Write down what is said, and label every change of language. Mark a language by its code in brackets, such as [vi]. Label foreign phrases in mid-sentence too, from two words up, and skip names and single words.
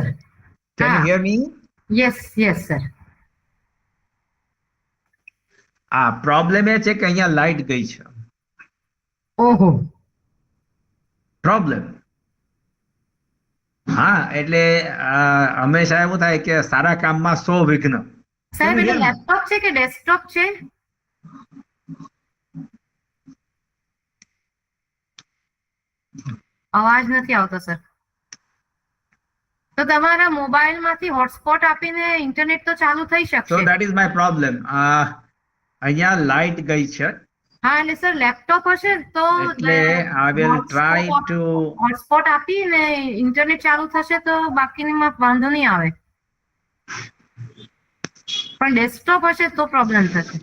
[en] Can you hear me? Yes, yes, sir. [gu] પ્રોબ્લેમ એ છે કે અહીંયા લાઈટ ગઈ છે. ઓહો. પ્રોબ્લેમ. હા, એટલે હંમેશા એવું થાય કે સારા કામમાં 100 વિઘ્ન. સાહેબ, એટલે લેપટોપ છે કે ડેસ્કટોપ છે? અવાજ નથી આવતો સર. તો તમારા મોબાઈલ માંથી હોટસ્પોટ આપીને ઇન્ટરનેટ તો ચાલુ થઈ શકશે. [en] So that is my problem. [gu] અહીંયા લાઈટ ગઈ છે. હા, એટલે સર લેપટોપ હશે તો એટલે [en] I will try to [gu] હોટસ્પોટ આપીને ઇન્ટરનેટ ચાલુ થશે તો બાકીની વાંધો નહીં આવે. પણ ડેસ્કટોપ હશે તો પ્રોબ્લેમ થશે.